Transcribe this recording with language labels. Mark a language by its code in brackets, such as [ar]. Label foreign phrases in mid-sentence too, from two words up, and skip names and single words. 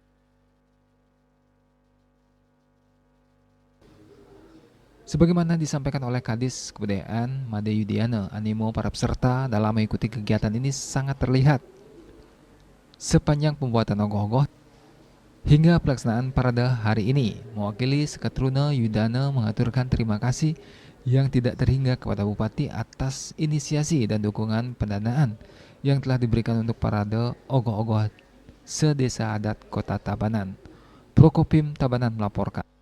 [id] Sebagaimana disampaikan oleh Kadis Kebudayaan Made Yudiana, animo para peserta dalam mengikuti kegiatan ini sangat terlihat sepanjang pembuatan ogoh-ogoh hingga pelaksanaan parade hari ini. Mewakili Seketruna, Yudana mengaturkan terima kasih yang tidak terhingga kepada Bupati atas inisiasi dan dukungan pendanaan yang telah diberikan untuk parade ogoh-ogoh se-Desa Adat Kota Tabanan. Prokopim Tabanan melaporkan.